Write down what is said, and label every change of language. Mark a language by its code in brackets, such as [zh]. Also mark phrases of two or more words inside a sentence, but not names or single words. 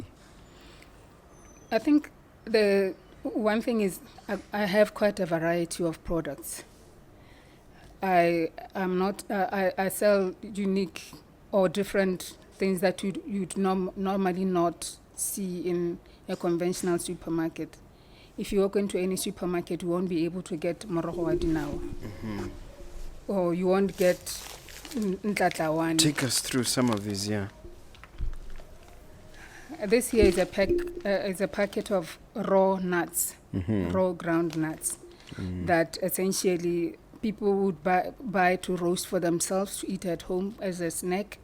[en] I think the one thing is I have quite a variety of products. I sell unique or different things that you'd normally not see in a conventional supermarket. If you walk into any supermarket, you won't be able to get [tn] morogo wa dinawa. [en] Or you won't get ntlatlhawane. Take us through some of these, yeah. This here is a packet of raw nuts, raw ground nuts, that essentially people would buy to roast for themselves to eat at home as a snack.